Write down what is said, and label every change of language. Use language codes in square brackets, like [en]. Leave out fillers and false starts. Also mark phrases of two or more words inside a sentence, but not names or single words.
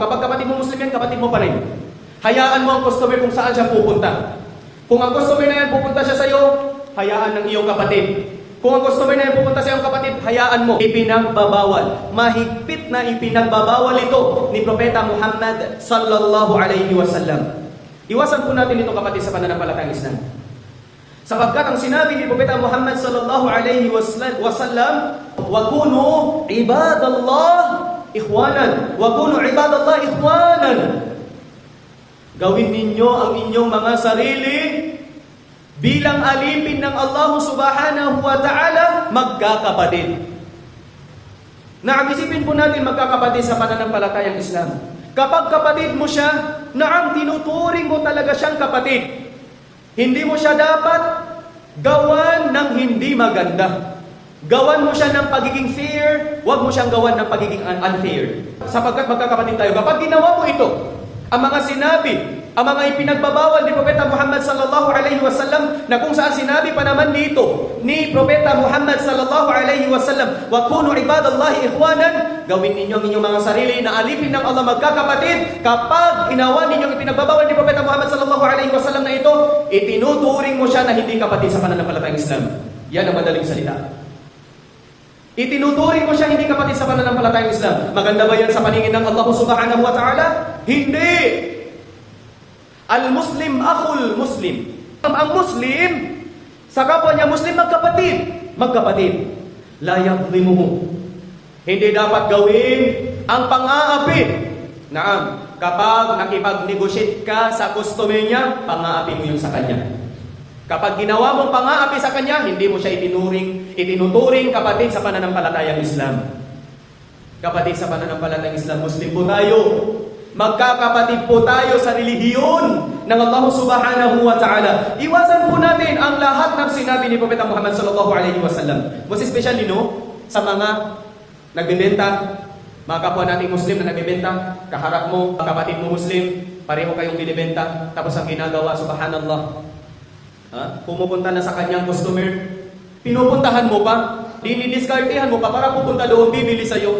[tl] Kapag kapatid mo Muslim yan, kapatid mo pa rin. Hayaan mo ang customer kung saan siya pupunta. Kung ang customer na yan pupunta siya sa iyo, hayaan ng iyong kapatid. Kung ang customer na yan pupunta sa iyong kapatid, hayaan mo. Ipinagbabawal. Mahigpit na ipinagbabawal ito ni Propeta Muhammad [ar] صلى الله عليه وسلم. [tl] Iwasan po natin ito kapatid sa pananampalatayang Islam. Sapagkat ang sinabi ni Propeta Muhammad [ar] صلى الله عليه وسلم، وكونوا عباد الله إخوانا. وكونوا عباد الله إخوانا. [tl] Gawin ninyo ang inyong mga sarili bilang alipin ng [ar] الله سبحانه وتعالى, [tl] magkakapatid. Isipin po natin magkakapatid sa pananampalatayang Islam. Kapag kapatid mo siya, tinuturing mo talaga siyang kapatid. Hindi mo siya dapat gawan ng hindi maganda. Gawan mo siya ng pagiging fair, huwag mo siyang gawan ng pagiging unfair. Sapagkat magkakapatid tayo. Kapag ginawa mo ito, ang mga sinabi, ang mga ipinagbabawal ni Propeta Muhammad [ar] صلى الله عليه وسلم, [tl] na kung saan sinabi pa naman dito ni Propeta Muhammad [ar] صلى الله عليه وسلم، وكونوا عباد الله إخوانا, [tl] gawin ninyo ang inyong mga sarili na alipin ng Allah, magkakapatid. Kapag ginawa ninyo ang ipinagbabawal ni Propeta Muhammad [ar] صلى الله عليه وسلم [tl] na ito, itinuturing mo siya na hindi kapatid sa pananampalatayang Islam. Yan ang madaling salita. Itinuturing mo siya hindi kapatid sa pananampalatayang Islam. Maganda ba yan sa paningin ng [ar] الله سبحانه وتعالى? [tl] Hindi! [ar] المسلم أخو المسلم. [tl] Ang Muslim, sa kapwa niya Muslim, magkapatid. [ar] لا يظلمه. [tl] Hindi dapat gawin ang pang-aapi. Naam, kapag nakipag-negotiate ka sa customer niya, pang-aapi mo yun sa kanya. Kapag ginawa mong pang-aapi sa kanya, hindi mo siya itinuturing kapatid sa pananampalatayang Islam. Kapatid sa pananampalatayang Islam, Muslim po tayo. Magkakapatid po tayo sa relihiyon ng [ar] الله سبحانه وتعالى. [tl] Iwasan po natin ang lahat ng sinabi ni Propeta Muhammad [ar] صلى الله عليه وسلم. [en] Most especially [tl] sa mga nagbebenta, mga kapwa nating Muslim na nagbebenta, kaharap mo, kapatid mo Muslim, pareho kayong binibenta, tapos ang ginagawa, subhanallah, pumupunta na sa kanyang customer, pinupuntahan mo pa, dinidiskartehan mo pa para pupunta doon, bibili sa'yo.